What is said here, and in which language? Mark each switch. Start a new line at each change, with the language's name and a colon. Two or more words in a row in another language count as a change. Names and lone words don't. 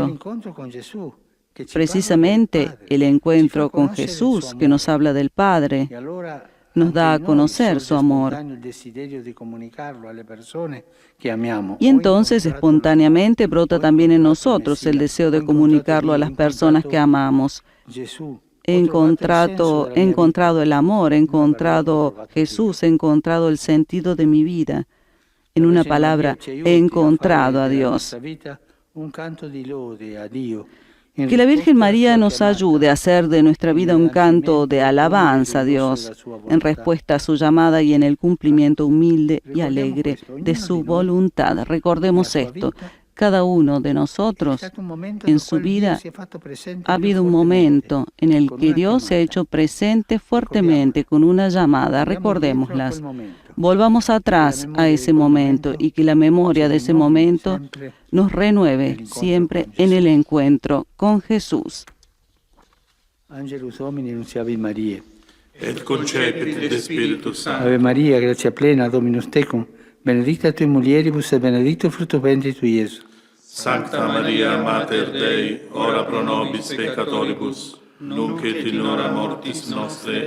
Italian: l'incontro con Gesù, che ci parla del
Spanish: precisamente
Italian: Padre,
Spanish: el
Italian: ci
Spanish: encuentro
Italian: fa
Spanish: con
Italian: conoscere il
Spanish: Jesús
Italian: suo
Spanish: que nos
Italian: amore.
Spanish: habla del Padre,
Italian: E allora
Spanish: nos
Italian: anche
Spanish: da a
Italian: in noi
Spanish: conocer su
Italian: sorge
Spanish: amor.
Italian: spontaneo il desiderio di comunicarlo alle persone che amiamo.
Spanish: Y
Italian: Ho
Spanish: entonces
Italian: incontrato
Spanish: espontáneamente brota
Italian: ho
Spanish: también en
Italian: incontrato il
Spanish: nosotros el
Italian: Messia,
Spanish: deseo
Italian: ho
Spanish: de
Italian: incontrato
Spanish: comunicarlo a
Italian: Dio, ho
Spanish: las personas que
Italian: incontrato
Spanish: amamos.
Italian: Gesù.
Spanish: He
Italian: Ho trovato il senso
Spanish: encontrado,
Italian: della
Spanish: he
Italian: mia
Spanish: encontrado
Italian: vita.
Spanish: el amor, he
Italian: In una parola, l'ho
Spanish: encontrado
Italian: trovato
Spanish: Jesús, he
Italian: Dio.
Spanish: encontrado el sentido de mi vida. En
Italian: La
Spanish: una
Italian: Vergine Maria
Spanish: palabra,
Italian: ci
Spanish: he
Italian: aiuti a fare
Spanish: encontrado a
Italian: della
Spanish: Dios.
Italian: nostra vita un canto di lode a Dio. In
Spanish: Que la Virgen
Italian: risposta alla
Spanish: María
Italian: sua
Spanish: nos
Italian: chiamata,
Spanish: ayude a hacer de nuestra
Italian: in
Spanish: vida un canto de
Italian: adempimento
Spanish: alabanza a
Italian: umile e rigoglioso
Spanish: Dios,
Italian: della sua
Spanish: en
Italian: volontà.
Spanish: respuesta a su llamada y en el cumplimiento humilde y
Italian: Ricordiamo
Spanish: alegre
Italian: questo,
Spanish: de
Italian: ognuno
Spanish: su
Italian: di noi
Spanish: voluntad.
Italian: nella
Spanish: Recordemos
Italian: sua
Spanish: esto,
Italian: vita
Spanish: cada uno de
Italian: è
Spanish: nosotros
Italian: stato un momento
Spanish: en
Italian: nel
Spanish: su
Italian: quale Dio
Spanish: vida
Italian: si è fatto presente
Spanish: ha
Italian: più
Spanish: habido un
Italian: fortemente
Spanish: momento en el
Italian: con
Spanish: que
Italian: una
Spanish: Dios se ha
Italian: chiamata.
Spanish: hecho presente
Italian: Ricordiamola.
Spanish: fuertemente con una llamada.
Italian: Andiamo indietro a quel
Spanish: Recordémoslas.
Italian: momento.
Spanish: Volvamos
Italian: Che la
Spanish: atrás a
Italian: memoria
Spanish: ese
Italian: di quel
Spanish: momento y que la
Italian: ci
Spanish: memoria de ese
Italian: rinnovi
Spanish: momento
Italian: sempre
Spanish: nos renueve
Italian: nell'incontro
Spanish: siempre
Italian: con
Spanish: en
Italian: Gesù.
Spanish: el encuentro con Jesús.
Latin: Angelus Domini nunciavi Mariae. Et concepit de Spiritus Ave Sancto. Maria, grazia plena, Dominus tecum, benedicta tui mulieribus et benedictus fructus ventris tui, Iesus. Sancta Maria, Mater Dei, ora pro nobis peccatoribus, nunc et in hora mortis nostre.